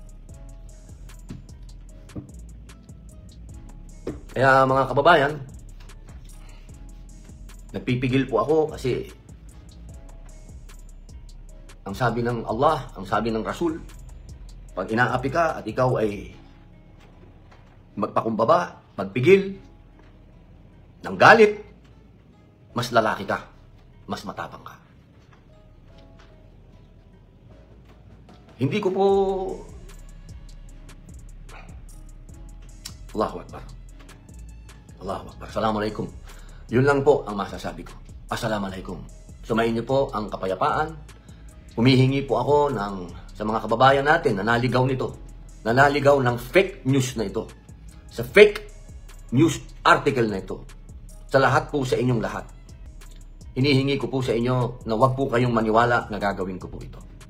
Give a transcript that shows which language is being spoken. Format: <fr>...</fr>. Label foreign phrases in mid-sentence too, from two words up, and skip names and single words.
<tl>Kaya mga kababayan, nagpipigil po ako kasi ang sabi ng Allah, ang sabi ng Rasul, pag inaapi ka at ikaw ay magpakumbaba, magpigil ng galit, mas lalaki ka, mas matapang ka. Hindi ko po...</tl> <ar>الله أكبر. الله أكبر السلام عليكم.</ar> <tl>Yun lang po ang masasabi ko.</tl> <ar>Assalamualaikum.</ar> <tl>Sumayin niyo po ang kapayapaan. Humihingi po ako sa mga kababayan natin na naligaw nito. Na naligaw ng</tl> <en>fake news</en> <tl>na ito. Sa</tl> <en>fake news article</en> <tl>na ito. Sa lahat po sa inyong lahat. Hinihingi ko po sa inyo na huwag po kayong maniwala na gagawin ko po ito.</tl>